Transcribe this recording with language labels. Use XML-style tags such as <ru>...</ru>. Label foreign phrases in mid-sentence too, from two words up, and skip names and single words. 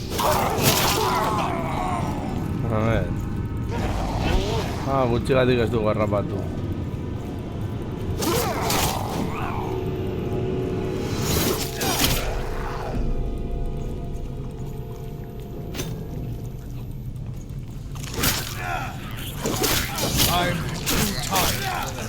<es>A ver.</es> <eu>Gutxigatik ez du garrapatu.</eu> <en>I'm too tired.</en>